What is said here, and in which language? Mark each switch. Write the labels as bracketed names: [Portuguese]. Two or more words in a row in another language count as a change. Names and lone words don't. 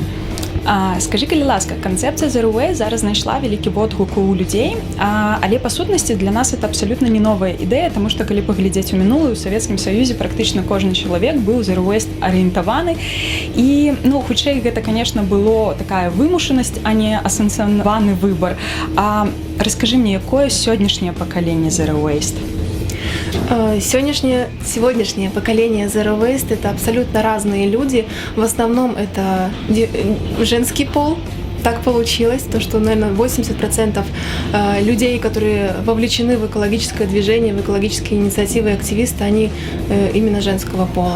[Belarusian] Скажы, калі ласка, канцэпцыя [English] Zero Waste [Belarusian] зараз знайшла вялікі водгук у людзей, але па сутнасці для нас это абсалютна не новая ідэя, таму што калі паглядзець у мінулую, у Савецкім Саюзе практычна кожны чалавек быў [English] Zero Waste [Belarusian] арыентаваны. І, хутчэй, гэта, конечно, было такая вымушанасць, а не асэнсаваны выбар. Раскажы мне, якое сённяшняе пакаленне [English] Zero Waste? [Russian] Сегодняшнее поколение [English] Zero Waste — [Russian] это абсолютно разные люди. В основном это женский пол. Так получилось, то, что, наверное, 80% людей, которые вовлечены в экологическое движение, в экологические инициативы и активисты, они именно женского пола.